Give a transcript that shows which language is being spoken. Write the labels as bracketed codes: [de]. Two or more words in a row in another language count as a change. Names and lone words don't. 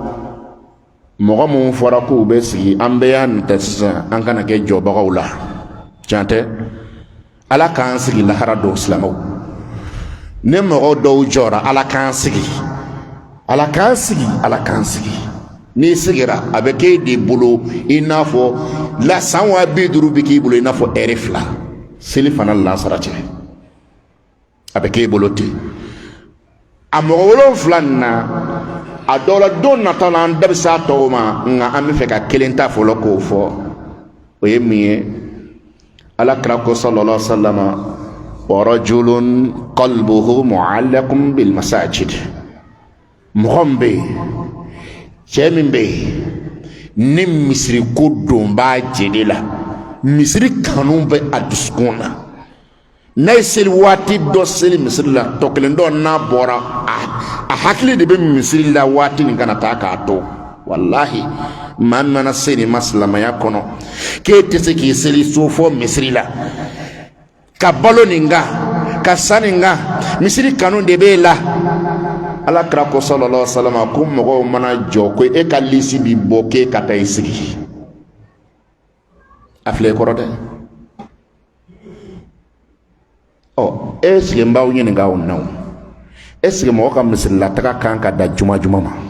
[bm] mɔgɔ mun fɔra k'u bɛ sigi an bɛɛ y'a nin ta sisan an kana kɛ jɔbagaw la tiɲɛ tɛ ala k'an sigi lahara dɔw silamɛw ne mɔgɔ dɔw jɔra ala k'an sigi ala k'an sigi ala k'an sigi n'i sigira a bɛ k'e de bolo i n'a fɔ la san 50 bɛ k'i bolo i n'a fɔ ɛri 2 seli fana lansara cɛ a bɛ k'e bolo ten a mɔgɔ 7 nin na a dɔw la don nata la an da bɛ s'a tɔw ma nka an bɛ fɛ ka kelen ta fɔlɔ k'o fɔ o ye min ye ala kira ko [ar] صلى الله عليه وسلم ورجل قلبه معلق بالمساجد [bm] mɔgɔ min bɛ yen cɛ min bɛ yen ni misiri ko don b'a jeli la misiri kanu bɛ a dusukun na n'a ye seli waati dɔ seli misiri la tɔ kelen dɔ n'a bɔra a hakili de bɛ misiri la waati nin kana taa k'a to wallahi maa min mana se nin ma silamɛya kɔnɔ k'e tɛ se k'i seli so fɔ misiri la ka balo nin kan ka sa nin kan misiri kanu de b'e la ala kira ko [ar] صلى الله عليه وسلم [bm] ko mɔgɔw mana jɔ ko e ka lisi bi bɔ k'e ka taa i sigi a filɛ i kɔrɔ dɛ e sigi n b'aw ɲininka o na o e sigi mɔgɔ ka misililataga kan ka da juma ma